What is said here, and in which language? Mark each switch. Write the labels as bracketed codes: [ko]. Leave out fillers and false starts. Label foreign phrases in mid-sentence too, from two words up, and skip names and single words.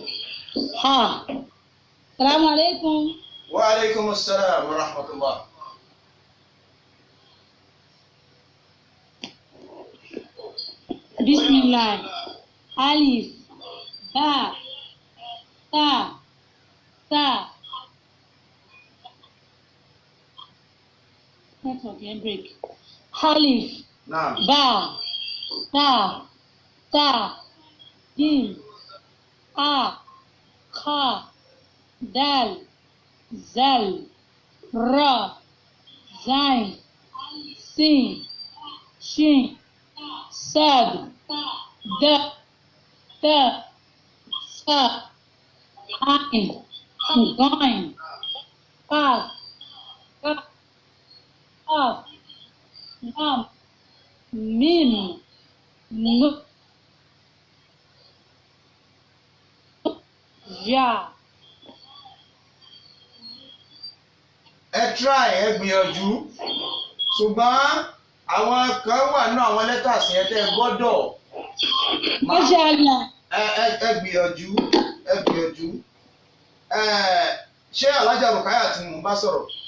[ar] ها. السلام عليكم. وعليكم السلام ورحمة الله. Bismillah. ألف. باء. تاء. Ta. [en] That's okay, break. [ar] Alif. Naam. باء. تاء. تاء. جيم. حاء. خاء. دال. ذال. راء. زاي. سين. شين. صاد. ضاد. طاء. ظاء. عين. غين. كاف. كاف. كاف. لام. ميم. نون. Ya. [yo] Ẹ try ẹ gbìyànjú ṣùgbọ́n àwọn kan wà nínú àwọn letters yẹn tẹ́ ẹ gbọ́dọ̀ [ar] Mashallah. [yo] ẹ gbìyànjú ṣé alájà Rukaya tí mo bá sọ̀rọ̀.